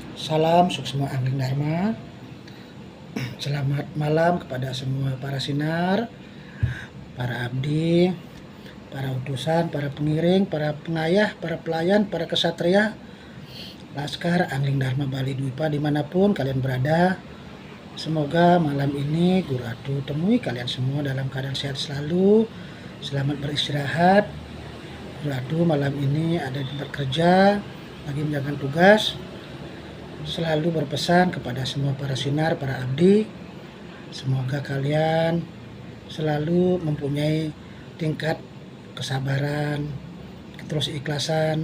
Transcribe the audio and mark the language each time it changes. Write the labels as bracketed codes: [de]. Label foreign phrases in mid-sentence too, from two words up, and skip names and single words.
[id] Salam Suksma Angling Dharma. Selamat malam kepada semua para sinar, para abdi, para utusan, para pengiring, para pengayah, para pelayan, para kesatria, Laskar Angling Dharma Bali Dwipa dimanapun kalian berada. Semoga malam ini Guru Atu temui kalian semua dalam keadaan sehat selalu. Selamat beristirahat. Guru Atu malam ini ada di tempat kerja, lagi menjalankan tugas. Selalu berpesan kepada semua para sinar, para abdi, semoga kalian selalu mempunyai tingkat kesabaran, terus ikhlasan,